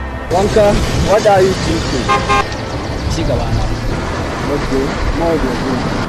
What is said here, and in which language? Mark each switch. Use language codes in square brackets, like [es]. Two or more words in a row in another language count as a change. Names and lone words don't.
[ha] Wanka, [en] what are you thinking? [ha] Ci gaba na. [en] Okay, now we are good.